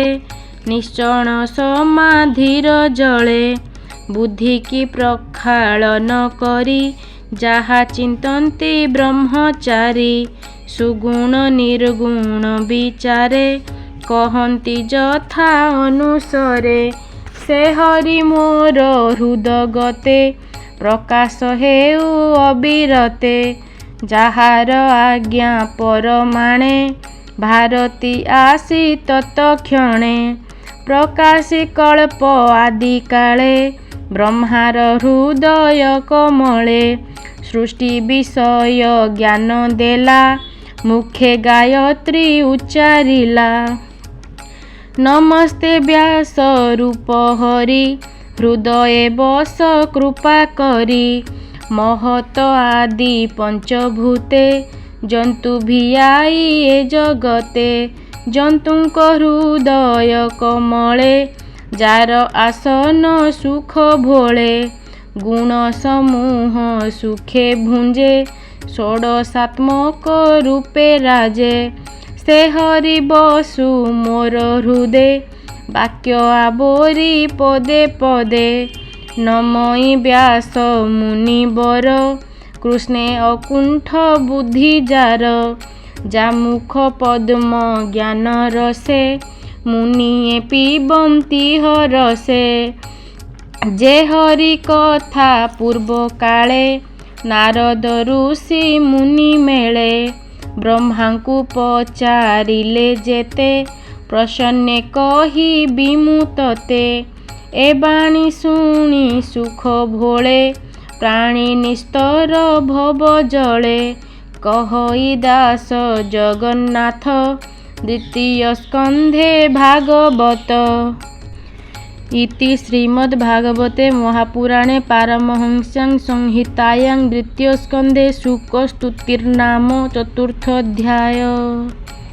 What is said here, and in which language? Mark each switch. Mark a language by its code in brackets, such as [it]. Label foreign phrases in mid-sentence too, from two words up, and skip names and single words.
[or] ନିଶ୍ଚଣ ସମାଧିର ଜଳେ ବୁଦ୍ଧି କି ପ୍ରକ୍ଷାଳନ କରି ଯହା ଚିନ୍ତନ୍ତି ବ୍ରହ୍ମଚାରୀ ସୁଗୁଣ ନିର୍ଗୁଣ ବିଚାରେ କହନ୍ତି ଯଥା ଅନୁସରେ ସେ ହରି ମୋର ହୃଦଗତେ ପ୍ରକାଶ ହେଉ ଅବିରତେ ଯାହାର ଆଜ୍ଞା ପ୍ରମାଣେ ଭାରତୀ ଆସି ତତ୍କ୍ଷଣେ ପ୍ରକାଶି କଳ୍ପ ଆଦି କାଳେ ବ୍ରହ୍ମାର ହୃଦୟ କମଳେ ସୃଷ୍ଟି ବିଷୟ ଜ୍ଞାନ ଦେଲା ମୁଖେ ଗାୟତ୍ରୀ ଉଚ୍ଚାରିଲା ନମସ୍ତେ ବ୍ୟାସ ରୂପ ହରି ହୃଦୟ ବସ କୃପା କରି ମହତ ଆଦି ପଞ୍ଚଭୂତେ ଜନ୍ତୁ ଭିଆଇ ଏ ଜଗତେ ଜନ୍ତୁଙ୍କ ହୃଦୟ କମଳେ ଯାର ଆସନ ସୁଖ ଭୋଳେ ଗୁଣ ସମୂହ ସୁଖେ ଭୁଞ୍ଜେ ଷୋଡଶାତ୍ମକ ରୂପେ ରାଜେ ସେ ହରି ବସୁ ମୋର ହୃଦେ ବାକ୍ୟ ଆବୋରି ପଦେ ପଦେ ନମଇ ବ୍ୟାସ ମୁନିବର କୃଷ୍ଣେ ଅକୁଣ୍ଠ ବୁଦ୍ଧି ଯାର ଯା ମୁଖ ପଦ୍ମ ଜ୍ଞାନ ରସେ ମୁନିଏ ପିବନ୍ତି ହରଷେ ଯେ ହରି କଥା ପୂର୍ବ କାଳେ ନାରଦ ଋଷି ମୁନି ମେଳେ ବ୍ରହ୍ମାଙ୍କୁ ପଚାରିଲେ ଯେତେ ପ୍ରସନ୍ନେ କହି ବିମୁତତେ ଏ ବାଣୀ ଶୁଣି ସୁଖ ଭୋଳେ ପ୍ରାଣୀ ନିସ୍ତର ଭବ ଜଳେ କହଇ ଦାସ ଜଗନ୍ନାଥ ଦ୍ୱିତୀୟ ସ୍କନ୍ଧେ ଭାଗବତ [sa] इति श्रीमद्भागवते महापुराणे पारमहंस्यां संहितायां द्वितीयस्कन्धे शुकस्तुतिर्नाम चतुर्थोऽध्यायः।